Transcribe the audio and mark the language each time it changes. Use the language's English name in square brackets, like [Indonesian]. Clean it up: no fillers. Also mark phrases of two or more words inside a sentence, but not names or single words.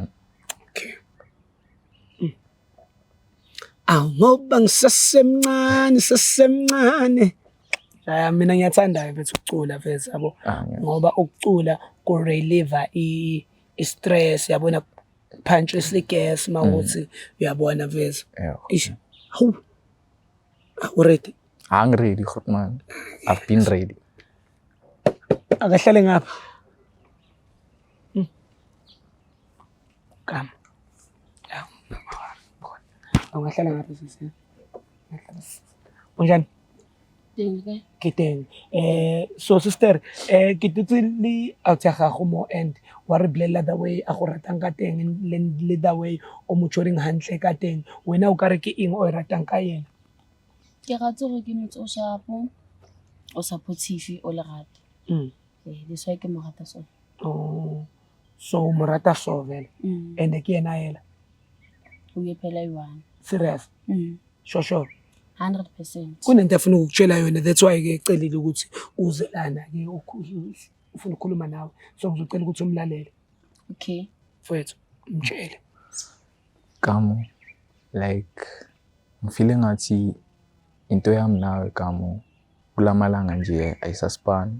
[Zulu] Okay. Ngoba ngisasemncane. Mina ngiyathanda mfethu ukucula mfethu yabo. Ngoba ukucula ku relieve i-stress yabona punch isigas mawuthi uyabona mfethu. Ish. Hawu. [English] Already. I'm ready, man. I've been ready. [Zulu] Akahlale ngapha. Come. Yeah. Angahlala ngapha sisi. Unjani? Dingwe. [Tswana] Kiteng. [English] So sister, [Tswana] kitutsi out ya gago mo and wa re blela [English] the way [Tswana] a go ratang ka teng le [English] the way [Tswana] o mo tshwereng hantle ka teng. Wena o ka re ke eng o ratang ka yena? Ke ratse gore ke motho o sharpo, o supportive, o lerata. [English] That's why [Tswana] ke mo rata so. Oh. So mo rata so vele. And ke yena yela. O ye phela i-1. [English] Serious? Sure. 100%. [Zulu] Kunento afuna ukutshela yona, [English] that's why [Zulu] ke ecelile ukuthi uze lana ke ufuna ukukhuluma nawe. So ngizocela ukuthi umlalele. Okay. Mfethu, mtshele. Kamo like ngifile ngathi into yami nawe Kamo kulamalanga nje ayisaspan.